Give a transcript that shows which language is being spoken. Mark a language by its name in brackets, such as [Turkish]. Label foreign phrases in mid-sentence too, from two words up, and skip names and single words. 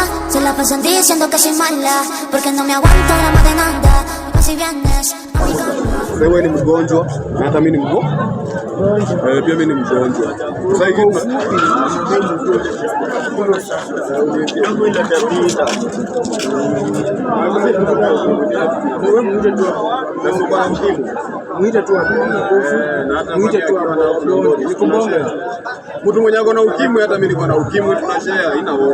[Spanish] Se la pasan diciendo que soy mala, porque no me aguanto drama de nada. Si vienes a mi cama. [Swahili] Wewe ni mgonjwa na hata mimi ni mgonjwa. Pia mimi ni mgonjwa. Sasa hivi muite tu mtu mwenye ako na ukimwi, hata mimi niko na ukimwi, tunashare, haina worry.